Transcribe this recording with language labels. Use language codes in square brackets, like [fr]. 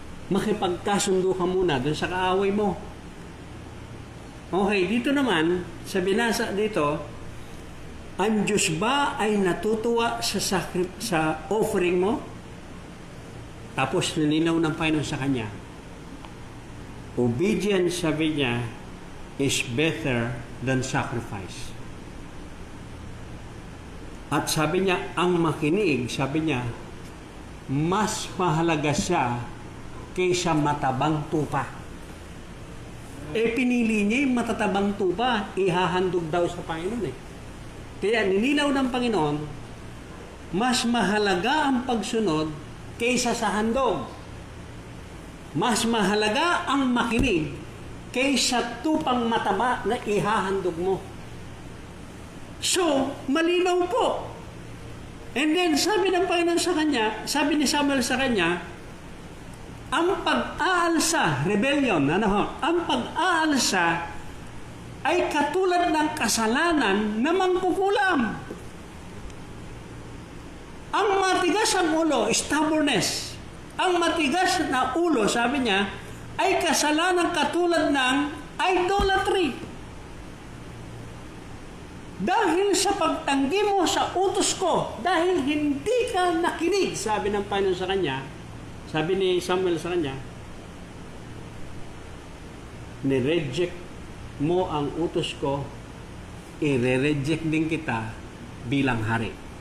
[tl] Makipagkasundo ka muna dun sa kaaway mo. Okay, dito naman, sa binasa dito, ang Diyos ba ay natutuwa sa offering mo? Tapos nilinaw ng Panginoon sa kanya. [en] Obedience, [tl] sabi niya, [en] is better than sacrifice. [tl] At sabi niya, ang makinig, sabi niya, mas mahalaga siya kaysa matabang tupa. Pinili niya yung matatabang tupa, ihahandog daw sa Panginoon eh. Kaya nilinaw ng Panginoon, mas mahalaga ang pagsunod kaysa sa handog. Mas mahalaga ang makinig kaysa tupang mataba na ihahandog mo. So, malinaw po. And then, sabi ng Panginoon sa kanya, sabi ni Samuel sa kanya, ang pag-aalsa, rebellion, ang pag-aalsa ay katulad ng kasalanan na mangkukulam. Ang matigas ang ulo, stubbornness. Ang matigas na ulo, sabi niya, ay kasalanan katulad ng idolatry. Dahil sa pagtanggi mo sa utos ko, dahil hindi ka nakinig, sabi ng Panginoon sa kanya, sabi ni Samuel sa kanya, ni-reject mo ang utos ko, i-reject din kita bilang hari.